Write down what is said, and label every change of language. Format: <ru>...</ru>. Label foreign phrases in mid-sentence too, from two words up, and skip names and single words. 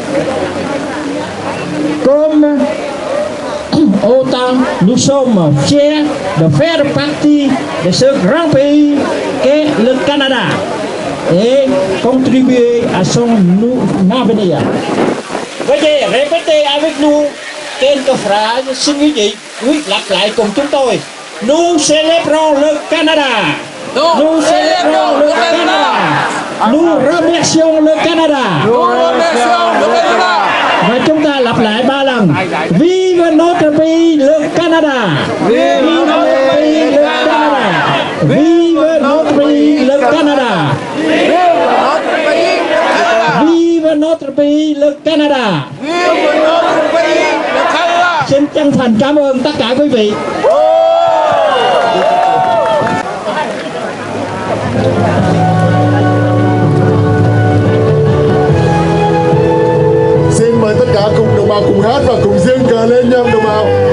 <fr>Comme autant nous sommes fiers de faire partie de ce grand pays qu'est le Canada et contribuer à son avenir. Veuillez répéter avec nous quelques phrases.</fr> <vi>Xin quý vị lặp lại cùng chúng tôi.</vi> <fr>Nous célébrons le Canada. Nous célébrons le Canada. Nous remercions le Canada. Nous remercions le Canada.</fr> <vi>Và chúng ta lặp lại 3 lần.</vi> <fr>Vive notre pays le Canada. Vive notre pays le Canada. Vive notre pays le Canada. Vive notre pays le Canada. Vive notre pays le Canada.</fr> <vi>Xin chân thành cảm ơn tất cả quý vị. Xin mời tất cả cùng đồng bào cùng hát và cùng giương cờ lên nha đồng bào.</vi>